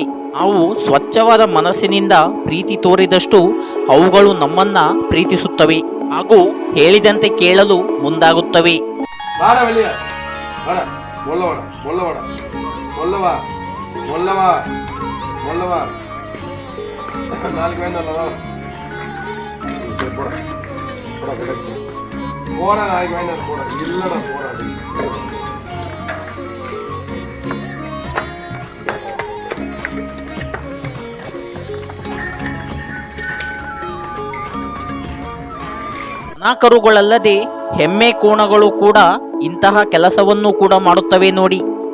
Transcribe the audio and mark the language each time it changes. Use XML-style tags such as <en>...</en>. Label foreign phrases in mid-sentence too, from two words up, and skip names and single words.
<kn>ಅವು ಸ್ವಚ್ಛವಾದ ಮನಸ್ಸಿನಿಂದ ಪ್ರೀತಿ ತೋರಿದಷ್ಟು ಅವುಗಳು ನಮ್ಮನ್ನ ಪ್ರೀತಿಸುತ್ತವೆ ಹಾಗೂ ಹೇಳಿದಂತೆ ಕೇಳಲು ಮುಂದಾಗುತ್ತವೆ.</kn> <ta>போற நாளைக்கு வாங்கி போற இல்லடா போறாது.</ta> <kn>ದನಕರುಗಳಲ್ಲದೆ ಎಮ್ಮೆ ಕೋಣಗಳು ಕೂಡ ಇಂತಹ ಕೆಲಸವನ್ನು ಕೂಡ ಮಾಡುತ್ತವೆ ನೋಡಿ.</kn>